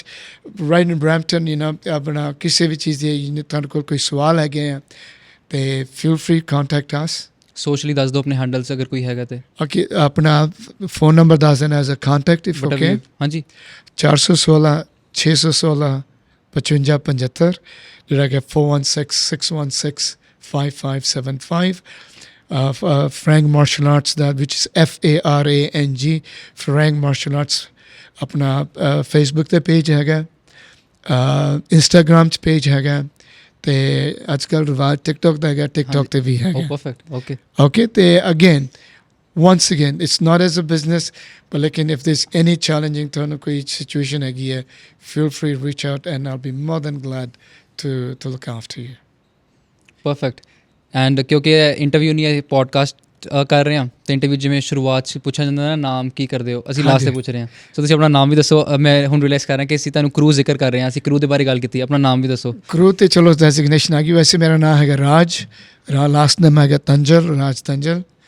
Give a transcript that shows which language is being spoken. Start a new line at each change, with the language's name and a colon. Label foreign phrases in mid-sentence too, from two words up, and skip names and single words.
English: right in
Punjabi: ਬ੍ਰੈਂਪਟਨ, ਆਪਣਾ ਕਿਸੇ ਵੀ ਚੀਜ਼ ਦੀ ਤੁਹਾਡੇ ਕੋਲ ਕੋਈ ਸਵਾਲ ਹੈਗੇ ਆ ਤੇ
English: feel free contact us.
Punjabi: ਸੋਸ਼ਲੀ ਦੱਸ ਦਿਓ ਆਪਣੇ ਹੈਂਡਲਸ ਅਗਰ ਕੋਈ ਹੈਗਾ ਤੇ। ਓਕੇ, ਆਪਣਾ ਫੋਨ ਨੰਬਰ ਦੱਸ ਦੇਣਾ
English: as a contact if okay.
Punjabi: ਹਾਂਜੀ, 416 616 5575, ਜਿਹੜਾ ਕਿ 416 616 5575।
English: Farang Martial Arts, that which is FARANG, Farang Martial Arts।
Punjabi: ਆਪਣਾ ਫੇਸਬੁੱਕ 'ਤੇ ਪੇਜ ਹੈਗਾ, ਇੰਸਟਾਗ੍ਰਾਮ 'ਚ ਪੇਜ ਹੈਗਾ, ਤੇ ਅੱਜ ਕੱਲ੍ਹ ਰਿਵਾਜ ਟਿਕਟੋਕ ਦਾ ਹੈਗਾ, ਟਿਕਟੋਕ 'ਤੇ ਵੀ ਹੈਗਾ। ਓਕੇ
English: ਓਕੇ, ਤੇ ਅਗੇਨ once again, it's not as a business, but lekin if there's any challenging
Punjabi: ਤੁਹਾਨੂੰ ਕੋਈ
English: situation
Punjabi: ਹੈਗੀ ਹੈ,
English: feel free to reach out and I'll be more than glad to look after you.
Punjabi: ਪਰਫੈਕਟ। ਐਂਡ ਕਿਉਂਕਿ ਇੰਟਰਵਿਊ ਨਹੀਂ ਹੈ, ਪੋਡਕਾਸਟ ਕਰ ਰਹੇ ਹਾਂ, ਅਤੇ ਇੰਟਰਵਿਊ ਜਿਵੇਂ ਸ਼ੁਰੂਆਤ 'ਚ ਪੁੱਛਿਆ ਜਾਂਦਾ ਨਾ, ਨਾਮ ਕੀ ਕਰਦੇ ਹੋ, ਅਸੀਂ ਲਾਸਟ 'ਤੇ ਪੁੱਛ ਰਹੇ ਹਾਂ। ਸੋ ਤੁਸੀਂ ਆਪਣਾ ਨਾਮ ਵੀ ਦੱਸੋ। ਮੈਂ ਹੁਣ ਰਿਅਲਾਈਜ਼ ਕਰ ਰਿਹਾ ਕਿ ਅਸੀਂ ਤੁਹਾਨੂੰ ਕਰੂ ਜ਼ਿਕਰ ਕਰ ਰਹੇ ਹਾਂ, ਅਸੀਂ ਕਰੂ ਦੇ ਬਾਰੇ ਗੱਲ ਕੀਤੀ, ਆਪਣਾ ਨਾਮ ਵੀ ਦੱਸੋ। ਕਰੂ ਤੇ ਚਲੋ ਡੈਜ਼ਿਗਨੇਸ਼ਨ ਆ ਗਈ, ਵੈਸੇ ਮੇਰਾ ਨਾਮ ਹੈਗਾ ਰਾਜ, ਲਾਸਟ ਨੇਮ ਹੈਗਾ ਤੰਜਲ, ਰਾਜ ਤੰਜਲ।